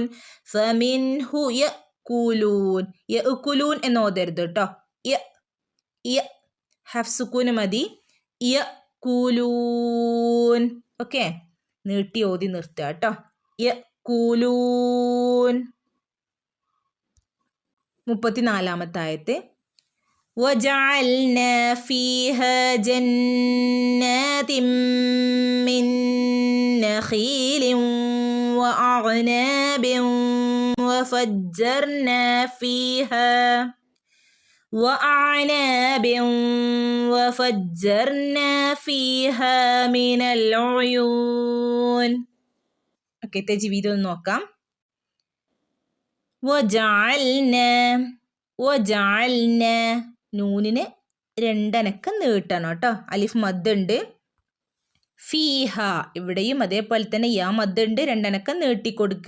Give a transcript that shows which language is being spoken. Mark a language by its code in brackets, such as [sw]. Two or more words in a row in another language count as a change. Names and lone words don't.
[ar] فمنه يأكلون. [ml] യഅ്കുലൂൻ എന്ന് ഓതരുത് കേട്ടോ. ഹഫ് സുക്കൂന് മതി. യഅ്കുലൂൻ. ഓക്കെ, നീട്ടി ഓതി നിർത്തുക കേട്ടോ. യഅ്കുലൂൻ. 34ാമത്തെ ആയത്ത്. [ar] وجعلنا فيها جنات من نخيل وأعناب وفجرنا فيها من العيون. [ml] ഓക്കെ, തജ്വീദ് ഒന്ന് നോക്കാം. വജഅൽന. നൂനിന് 2 അനക്കം നീട്ടണം കേട്ടോ. [ar] ألف مد [ml] ഉണ്ട്. ഫീഹ. ഇവിടെയും അതേപോലെ തന്നെ [ar] ياء مد [ml] ഉണ്ട്, 2 അനക്കം നീട്ടി കൊടുക്കുക.